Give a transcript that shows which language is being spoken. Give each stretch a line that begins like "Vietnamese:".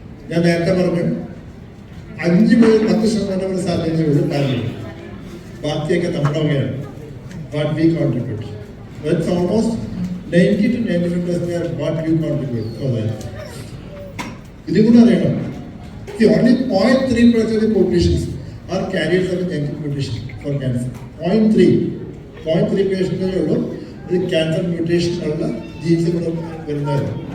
Malayalam: ഞാൻ നേരത്തെ പറഞ്ഞു 5 മുതൽ 10% സാധ്യതയുള്ളൂ കാരണം ബാക്കിയൊക്കെ നമ്മുടെ വകയാണ്.
English: What we contribute. That's almost 90 to 95% what you contribute for that.
Malayalam: ഇത് കൂടെ അറിയണം.
English: Only 0.3% of the populations are carriers of a genetic mutation for cancer.
Malayalam: 0.3% ഉള്ളൂ ഇത് ക്യാൻസർ മ്യൂട്ടേഷൻ ഉള്ള ജീൻസ് കൂടെ വരുന്നത്.